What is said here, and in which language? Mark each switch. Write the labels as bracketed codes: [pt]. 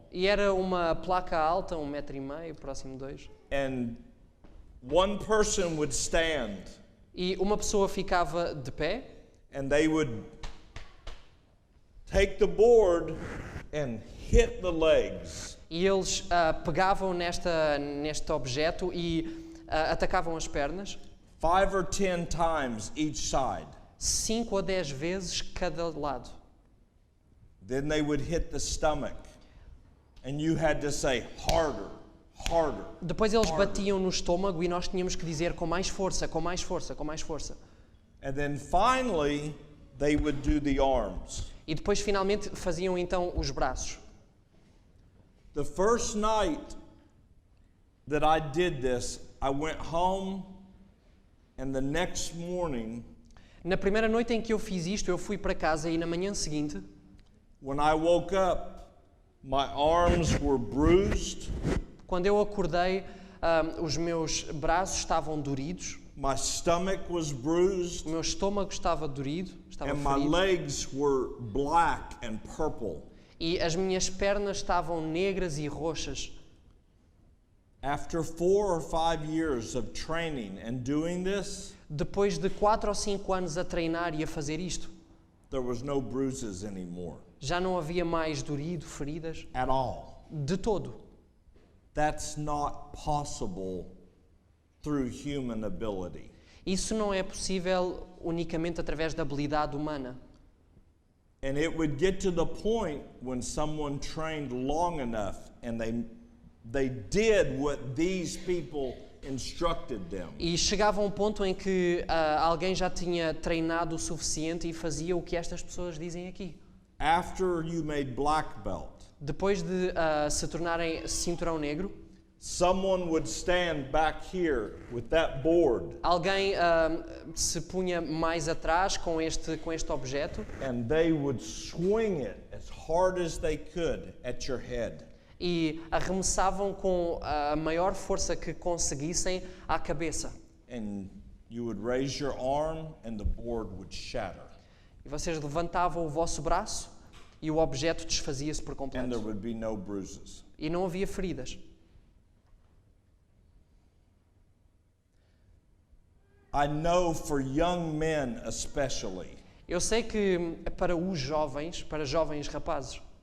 [pt] E era uma placa alta, 1,5 metro, próximo de 2. [en] And one person would stand [pt] E uma pessoa ficava de pé [en] and they would take the board and hit the legs. [pt] e eles pegavam neste objeto e atacavam as pernas [en] 5 or 10 times each side. [pt] 5 a 10 vezes cada lado. [en] Then they would hit the stomach and you had to say harder, harder. [pt] Depois eles [en] harder. [pt] batiam no estômago e nós tínhamos que dizer com mais força, com mais força, com mais força. [en] And then finally they would do the arms. [pt] E depois finalmente faziam então os braços. [en] The first night that I did this, I went home and the next morning [pt] Na primeira noite em que eu fiz isto, eu fui para casa e na manhã seguinte, [en] when I woke up, my arms were bruised, [pt] quando eu acordei, os meus braços estavam doridos, [en] my stomach was bruised, [pt] o meu estômago estava dorido, estava [en] and my [pt] ferido, [en] legs were black and purple. [pt] e as minhas pernas estavam negras e roxas. [en] After 4 or 5 years of training and doing this, [pt] Depois de 4 ou 5 anos a treinar e a fazer isto, [en] there was no bruises anymore. [pt] Já não havia mais dorido, feridas, [en] at all. [pt] de todo. [en] That's not possible through human ability. [pt] Isso não é possível unicamente através da habilidade humana. [en] And it would get to the point when someone trained long enough and they did what these people instructed them. [pt] E chegava a um ponto em que alguém já tinha treinado o suficiente e fazia o que estas pessoas dizem aqui. [en] After you made black belt, [pt] Depois de se tornarem cinturão negro, [en] someone would stand back here with that board [pt] alguém se punha mais atrás com este objeto [en] and they would swing it as hard as they could at your head. [pt] e arremessavam com a maior força que conseguissem à cabeça. [en] And you would raise your arm and the board would shatter. [pt] E vocês levantavam o vosso braço e o objeto desfazia-se por [en] And there [pt] completo. [en] would be no bruises. [pt] E não havia feridas. [en] I know for young men especially, [pt] Eu sei que para os jovens, para jovens rapazes,